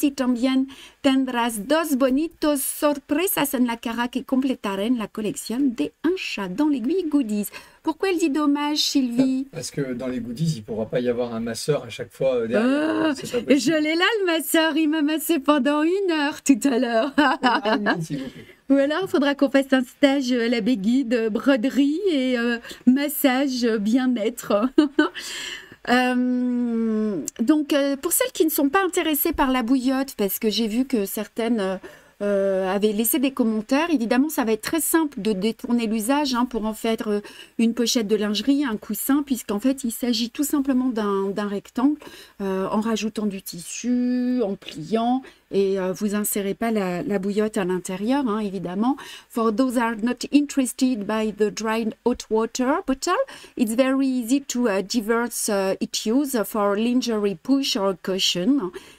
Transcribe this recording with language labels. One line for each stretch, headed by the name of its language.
Spanish: Y también tendrás dos bonitos sorpresas en la cara que completarán la colección de Un chat dans l'aiguille goodies.
French: Pourquoi elle dit dommage, Sylvie? Parce que dans les goodies, il ne pourra pas y avoir un masseur à chaque fois derrière. C'est pas Et possible. je l'ai là, le masseur, il m'a massé pendant 1 heure tout à l'heure. Ah, oui, s'il vous plaît. Voilà, il faudra qu'on fasse un stage à la Béguide, broderie et massage bien-être. Donc, pour celles qui ne sont pas intéressées par la bouillotte, parce que j'ai vu que certaines avaient laissé des commentaires, évidemment, ça va être très simple de détourner l'usage hein, pour en faire une pochette de lingerie, un coussin, puisqu'en fait, il s'agit tout simplement d'un rectangle en rajoutant du tissu, en pliant, et vous insérez pas la bouillotte à l'intérieur, hein, évidemment.
English: For those are not interested by the dried hot water bottle, it's very easy to divert its use for lingerie push or cushion.